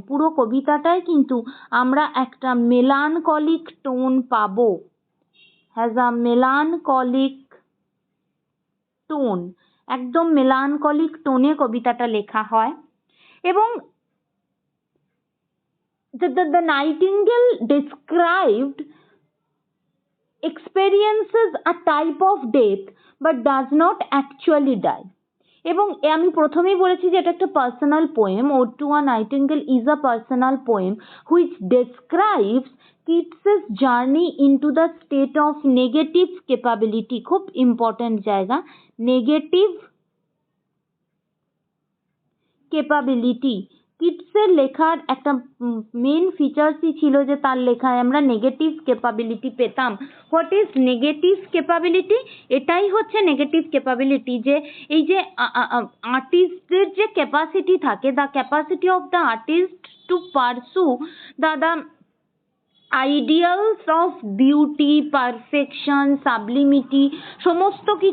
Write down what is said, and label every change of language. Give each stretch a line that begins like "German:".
Bangla: পুরো কবিতাটায় কিন্তু আমরা একটা মেলানকলিক টোন পাবো,
English: has a melancholic tone,
Bangla: একদম মেলানকলিক টোনে কবিতাটা লেখা হয়।
English: এবং the Nightingale described experiences a type of death but does not actually die।
Bangla: এবং আমি প্রথমেই বলেছি যে এটা একটা personal poem.
English: Ode to a Nightingale is a personal poem which describes Keats's journey into the state of negative capability।
Bangla: খুব important জায়গা, negative capability. কিটসের লেখার একটা মেন ফিচার্সই ছিল যে তার লেখায় আমরা নেগেটিভ ক্যাপাবিলিটি পেতাম।
English: What is negative capability?
Bangla: এটাই হচ্ছে নেগেটিভ ক্যাপাবিলিটি, যে এই যে আর্টিস্টদের যে ক্যাপাসিটি থাকে,
English: the capacity of the artist to pursue the ideals of beauty, perfection, sublimity, সমস্ত